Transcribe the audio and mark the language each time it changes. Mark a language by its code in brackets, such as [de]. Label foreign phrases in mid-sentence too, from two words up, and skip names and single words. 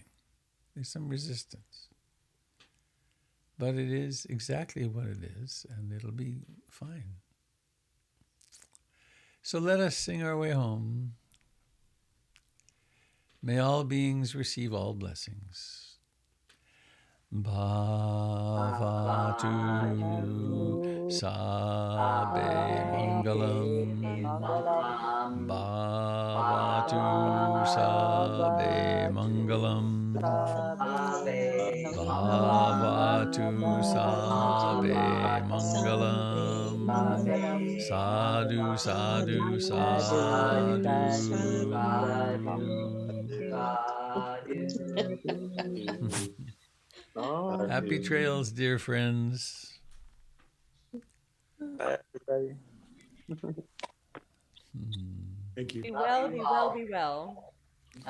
[en] There's some resistance. But it is exactly what it is, and it'll be fine. So let us sing our way home. May all beings receive all blessings. [pi] Bhavatu Sabe Mangalam. Bhavatu Sabe Mangalam. Bhavatu Sabe Mangalam. Sadhu, sadhu, sadhu. [en] Happy trails, dear friends. Bye, everybody. Hmm. Thank you. Be well, be well, be well.